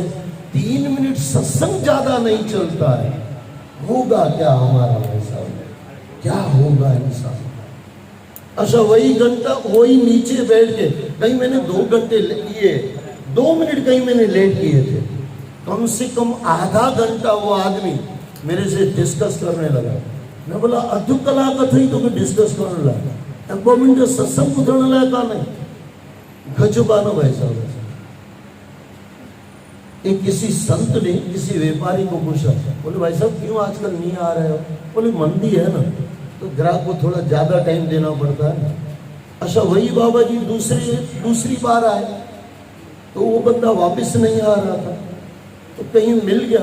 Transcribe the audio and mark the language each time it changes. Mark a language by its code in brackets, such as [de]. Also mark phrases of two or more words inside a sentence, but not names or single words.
[hi] 3 मिनट सत्संग ज्यादा नहीं चलता है, होगा क्या हमारा भाई साहब, क्या होगा इंसान? अच्छा, वही घंटा वही नीचे बैठ के, कहीं मैंने 2 घंटे किए, 2 मिनट कहीं मैंने लेट किए थे, कम से कम आधा घंटा वो आदमी मेरे से डिस्कस करने लगा। मैं बोला [sd] अधु कलाक थी [hi] तो डिस्कस करने लगा, 2 मिनट [sd] सत्संग ॿुधण लाइ कान्हे। गजब आहे न भाई साहब। [hi] एक किसी संत ने किसी व्यापारी को पूछा, बोले भाई साहब क्यों आजकल नहीं आ रहे हो? बोले मंदी है ना, तो ग्राहक को थोड़ा ज्यादा टाइम देना पड़ता है। अच्छा, वही बाबा जी दूसरी बार आए तो वो बंदा वापस नहीं आ रहा था, तो कहीं मिल गया।